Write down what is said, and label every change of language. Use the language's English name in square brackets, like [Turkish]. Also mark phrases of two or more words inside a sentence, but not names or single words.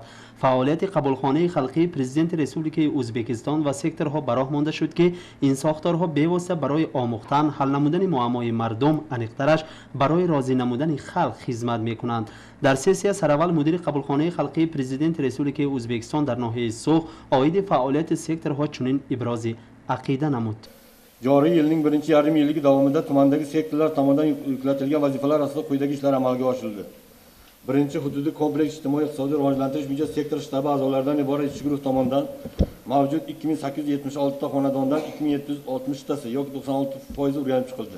[Persian] فعالیت قبولخانه خلقی پرزیدنت رسوبلیک ازبکستان و سکتورها براه مانده شد که این ساختارها بی‌واسطه برای آموختن، حل نمودن معمای مردم، انیقترش برای راضی نمودن خلق خدمت میکنند. در سسیه سراول مدیر قبولخانه خلقی پرزیدنت رسوبلیک ازبکستان در ناحیه سوق عاید فعالیت سکتورها چنین ابراز عقیده نمود. [Uzbek] Joriy yilning birinchi yarim yilligi davomida tumandagi sektorlar tomonidan yuklatilgan vazifalar asosida quyidagi ishlar amalga oshirildi. Birinchi, hududiy kompleks ijtimoiy iqtisodiy rivojlantirish bo'yicha sektor shtabi a'zolaridan iborat ishchi guruh tomonidan mavjud 2876 ta xonadondan 2760 tasi yoki 96% o'rganib chiqildi.